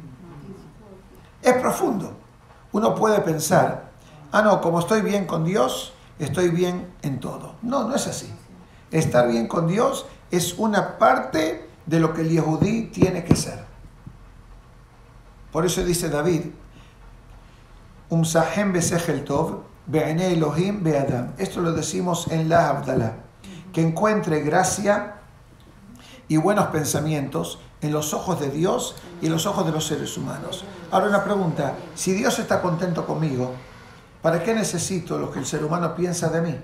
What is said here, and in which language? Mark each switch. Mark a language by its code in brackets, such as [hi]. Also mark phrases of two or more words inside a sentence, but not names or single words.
[es] Es profundo. Uno puede pensar, no, como estoy bien con Dios, estoy bien en todo. No, no es así. Estar bien con Dios es una parte de lo que el Yehudí tiene que ser. Por eso dice David, [he] ומצא חן ושכל טוב, בעיני אלהים ואדם. [es] Esto lo decimos en la Havdalah. Que encuentre gracia y buenos pensamientos en los ojos de Dios y en los ojos de los seres humanos. Ahora una pregunta, si Dios está contento conmigo, ¿para qué necesito lo que el ser humano piensa de mí?